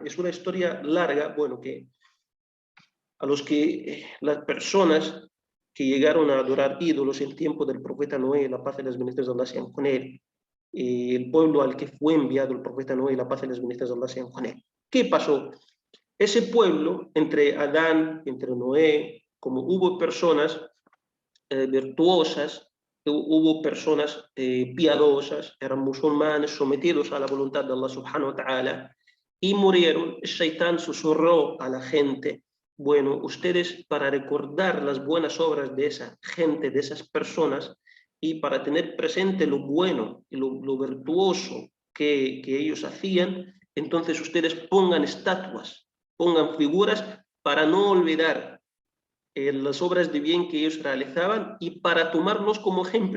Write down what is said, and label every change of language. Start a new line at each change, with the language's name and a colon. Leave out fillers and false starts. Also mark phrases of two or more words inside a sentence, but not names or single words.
Spanish: Es una historia larga, bueno, que a los que las personas que llegaron a adorar ídolos en tiempo del profeta Noé, la paz y las bendiciones de Allah sean con él, el pueblo al que fue enviado el profeta Noé, la paz y las bendiciones de Allah sean con él. ¿Qué pasó? Ese pueblo, entre Adán, entre Noé, como hubo personas virtuosas, hubo personas piadosas, eran musulmanes sometidos a la voluntad de Allah
Arabic: سبحانه وتعالى,
Spanish: y murieron. El Shaitán susurró a la gente, bueno, ustedes para recordar las buenas obras de esa gente, de esas personas, y para tener presente lo bueno y lo virtuoso que ellos hacían, entonces ustedes pongan estatuas, pongan figuras para no olvidar las obras de bien que ellos realizaban y para tomarnos como ejemplo.